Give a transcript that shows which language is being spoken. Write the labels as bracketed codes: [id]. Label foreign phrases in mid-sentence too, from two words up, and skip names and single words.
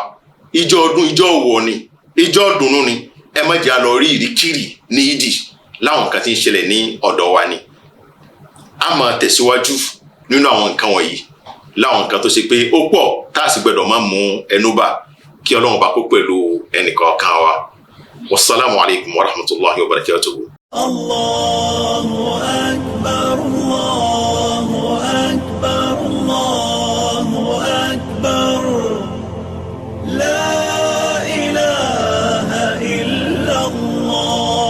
[yo] Ìjọ́ ọdún, ìjọ́ òwò ni, ìjọ́ ọdùnnú ni. Ẹ má jẹ́ a lọ rí ìríkìrì ní ìdí láwọn nǹkan tí ń ṣẹlẹ̀ ní ọ̀dọ̀ wa ni. A máa tẹ̀síwájú nínú àwọn nǹkan wọ̀nyí láwọn nǹkan tó ṣe pé ó pọ̀ tá a sì gbọ́dọ̀ máa mú ẹnu bà, kí Ọlọ́run bá kó pẹ̀lú ẹnìkọ̀ọ̀kan wa. [ar] والسلام عليكم ورحمة الله وبركاته. الله أكبر، الله أكبر، الله أكبر. لا إله إلا الله.